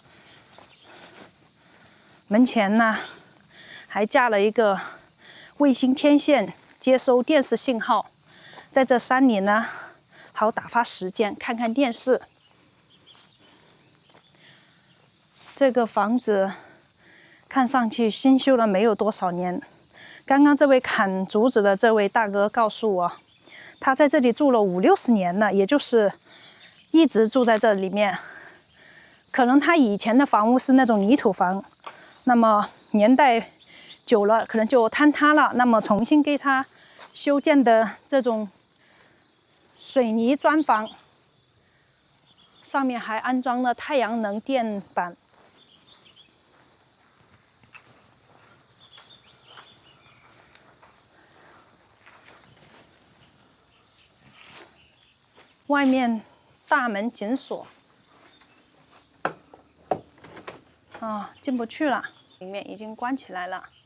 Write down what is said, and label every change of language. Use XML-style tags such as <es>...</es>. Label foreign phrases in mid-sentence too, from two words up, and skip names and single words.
<zh>門前呢，還架了一個衛星天線，接收電視信號，在這山裡呢，好打發時間，看看電視。這個房子看上去新修了沒有多少年。剛剛這位砍竹子的這位大哥告訴我，他在這裡住了50-60年了，也就是一直住在這裡面。可能他以前的房屋是那種泥土房，那麼年代久了，可能就坍塌了。那麼重新給他修建的這種水泥磚房，上面還安裝了太陽能電板。外面大門緊鎖，進不去了，裡面已經關起來了。</zh>